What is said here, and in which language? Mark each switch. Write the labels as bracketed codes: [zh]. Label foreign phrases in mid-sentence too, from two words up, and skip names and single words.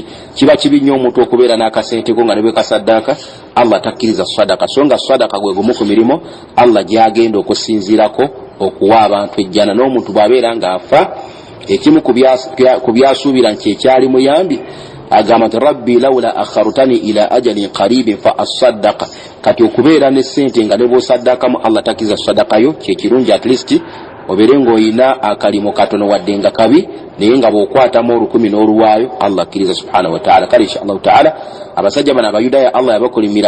[lg] Kiba kibi nnyo omuntu okubeera n'akasente ko nga ne bwe kasaddaaka. Allah takkiriza sadaka, so nga sadaka gwe gumu ku mirimu Allah gy'agenda okusinziirako okuwa abantu ejjana. N'omuntu bw'abeera ng'afa ekimu ku byasuubira nti ekyali muyambi agamba nti [ar] رب لولا أخرتني إلى أجل قريب فأصدق. [lg] Kati okubeera ne ssente nga ne bw'osaddakamu Allah takkiriza sadaka yo kyekirungi, [en] at least [lg] obeere ng'olina akalimo katono wadde nga kabi naye nga bw'okwatamu 10 n'oluwaayo Allah akkiriza [ar] سبحانه وتعالى. [lg] Kale [ar] إن شاء الله تعالى [lg] abasajja bano abayudaaya Allah yabakolimira.